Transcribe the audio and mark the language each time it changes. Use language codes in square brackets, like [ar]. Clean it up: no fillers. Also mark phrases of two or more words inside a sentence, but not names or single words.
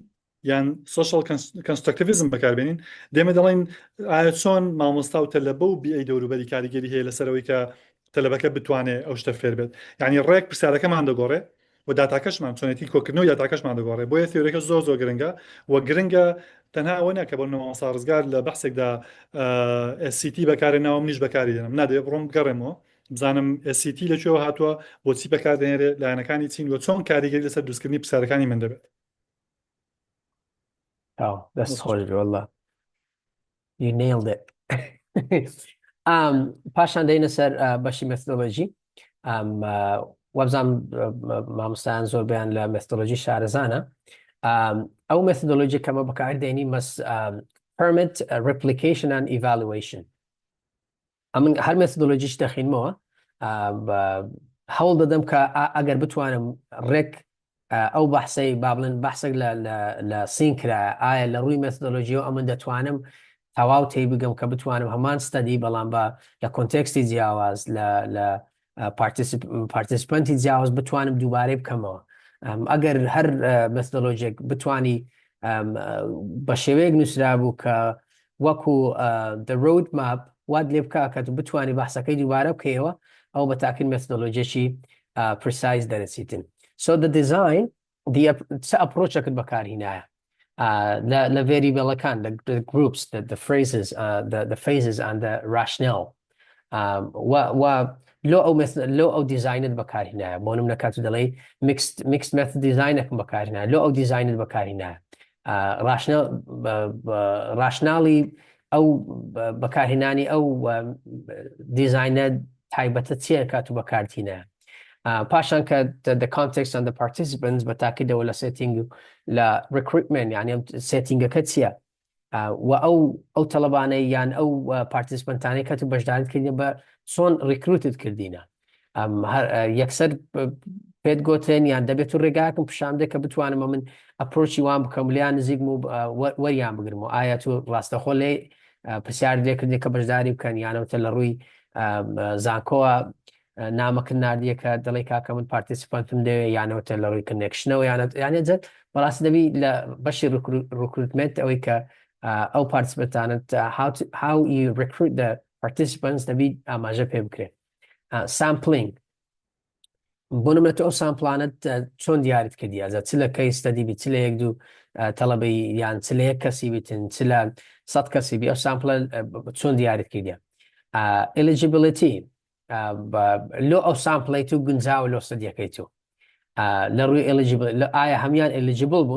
[ckb] یان [en] social constructivism [ckb] بەکاربێنین دێمە دەڵێن ئایا چۆن مامۆستا و تەلەبە و بیئەی دەوروبەری کاریگەری هەیە لەسەرەوەی کە تەلەبەکە بتوانێت ئەو شتە فێر بێت یعنی ڕێک پرسیارەکەمان دەگۆڕێ و داتاکەشمان چۆنێتی کۆکردنەوەی داتاکەشمان دەگۆڕێ بۆیە تیۆریەکە زۆر گرنگە و گرنگە تەنها ئەوە نەکە بۆ مامۆستا ڕزگار لە بەحسێکدا SCT بەکارێنەوە منیش بەکاری دێنم نادێ بڕۆم بگەڕێمەوە بزانم SCT لەکوێوە هاتووە بۆچی بەکاردێنێرێت لایەنەکانی چین وە چۆن کاریگەری لەسەر دروستکردنی پرسیارەکانی من دەبێت. [en] That's horrible والله. You nailed it. [ckb] پاشان دەینە سەر بەشی مێثۆدۆلۆژی. وەبزانم مامۆستایان زۆربیان لە مێثۆدۆلۆژی شارەزانە. ئەو مێثۆدۆلۆژی کەمە بەکاردێنی [en] permit replication and evaluation. [ckb] ئەمن هەر مێثۆدۆلۆژیش دەخینمەوە هەوڵ دەدەم کە ئەگەر بتوانم ڕێک ئەو بەحسەی با بڵێن بەحسێک لە سینکرا ئایا لە ڕووی مێثۆدۆلۆژیەوە ئەمن دەتوانم تەواو تێی بگەم کە بتوانم هەمان ستەدی بەڵام بە لە کۆنتێکستی جیاواز لە پارتیسپەنتی جیاواز بتوانم دووبارەی بکەمەوە. ئەگەر هەر مێثۆدۆلۆژیێک بتوانی بە شێوەیەک نووسرا بوو کە وەکو [en] the road map [ckb] واد لێ بکە کە تو بتوانی بەحسەکەی دووبارە بکەیەوە ئەو بە تاکید مێثۆدۆلۆژیەکی precise دەرەچیتن. [en] So the design [ckb] چه ئەپرۆچەکەت بەکارهێنایە لە variableەکان [en] the groups the phrases the phases and the rationale [ckb] لۆ ئەو دیزاینت بەکارهێنایە بۆ نمونە کاتو دەڵێ [en] mixed method [ckb] دیزاینێکم بەکارهێنایە لۆ ئەو دیزاینت بەکارهێنایە راشناڵی ئەو بەکارهێنانی ئەو دیزاینە تایبەتە چیە کاتو بەکارتینە پاشان کە [en] the context and the participants [ckb] بە تاکیدەوە لە setting لە recruitment یعنی settingەکە چییە و ئەو تەڵەبانەی یان ئەو پارتیسپەنتانەی کە تو بەشداریت کردین بە چۆن ڕیکروتت کردینە یەکسەر پێت گوتێن یان دەبێت و ڕێگاکەم پیشان بدە کە بتوانم من ئەپرۆچی وان بکەم لیان نزیکم و وەریان بگرم و ئایا تو ڕاستەخۆ لێ پرسیار لێکردێک کە بەشداری بکەن یانەوتە لە ڕووی زانکۆوە نامەکە نردیە کە دڵی کاکە من پارتیسپانتم دەوێ یانەوەتە لە ڕووی کنێکشنەوە یانە جەت بەڕاستی دەبی لە بەشی ڕکروتمنت ئەوەی کە ئەو پارتیسپەنتانت [en] how you recruit the participants [ckb] دەبی ئاماژە پێ بکرێت. sampling بۆ نمونەتە ئەو سامپلانت چۆن دیاریت کردی ئەزە چ لە کەی ستەدی بی چ لە یەک دوو تەڵەبەی یان چ لە یەک کەسی بیتن چ لە 100 کەسی بی ئەو سامپلە چۆن دیاریت کردیە. eligibility لۆ ئەو سامپڵی تو گونجاوە لۆ ستەدیەکەی تو لە ڕووی eligible ئایا هەمیان eligible بوون.